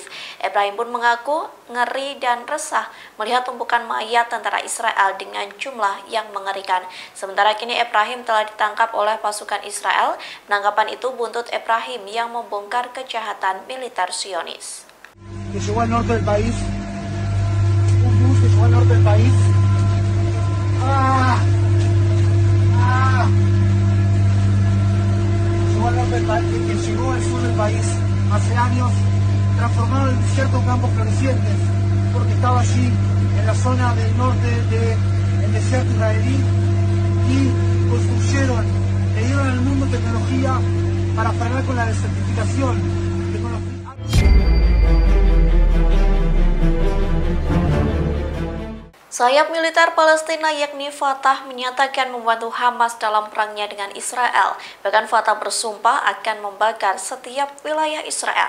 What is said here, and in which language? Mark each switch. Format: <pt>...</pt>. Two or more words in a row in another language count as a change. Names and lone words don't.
<id>Ephraim pun mengaku ngeri dan resah melihat tumpukan mayat tentara Israel dengan jumlah yang mengerikan. Sementara kini Ephraim telah ditangkap oleh pasukan Israel. Penangkapan itu buntut Ephraim yang membongkar kejahatan militer Zionis.</id> <es>Que llegó al sur del país hace años, transformaron el desierto en campos florecientes, porque estaba allí en la zona del norte del desierto israelí, y construyeron, le dieron al mundo tecnología para frenar con la desertificación.</es> <id>Sayap militer Palestina yakni Fatah menyatakan membantu Hamas dalam perangnya dengan Israel. Bahkan Fatah bersumpah akan membakar setiap wilayah Israel.</id>